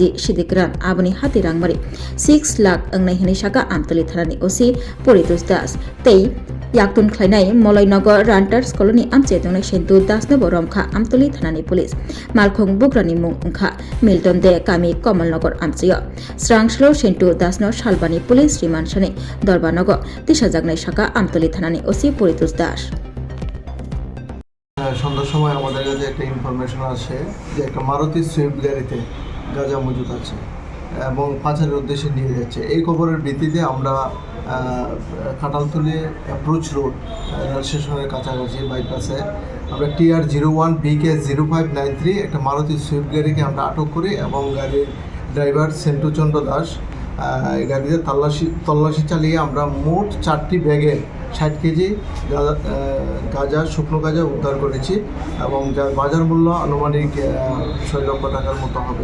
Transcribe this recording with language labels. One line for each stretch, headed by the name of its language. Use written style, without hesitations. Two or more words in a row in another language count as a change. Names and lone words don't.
Kok Borok: sidikran aboni hati rangmari 6 lakh angnai hini shaka amtuli thanani osi poritos das tei yaktun khlainai molainagar ranters colony amche dongnai sentu dasno boromkha amtuli thanani police malkhung bukrani mung ungkha milton de kami kamalnagar amcheyo srangslo sentu dasno salbani police rimansani dorbanego tishajagnai shaka amtuli thanani osi poritos das
Bangla: সন্ধ্যার সময় আমাদের কাছে একটা ইনফরমেশন আসে যে একটা মারুতি সুইফট গাড়িতে গাঁজা মজুদ আছে এবং পাচারের উদ্দেশ্যে নিয়ে যাচ্ছে। এই খবরের ভিত্তিতে আমরা কাঁঠালতলী
English: approach road
Bangla: রেল স্টেশনের কাছাকাছি বাইপাসে আমরা TR01 BK0593 একটা মারুতি সুইফট গাড়িকে আমরা আটক করি এবং গাড়ির ড্রাইভার সেন্টু চন্দ্র দাস এই গাড়িতে তল্লাশি চালিয়ে আমরা মোট 4টি ব্যাগে 60 কেজি গাঁজা শুকনো গাঁজা উদ্ধার করেছি এবং যার বাজার মূল্য আনুমানিক 6 লক্ষ টাকার মতো হবে।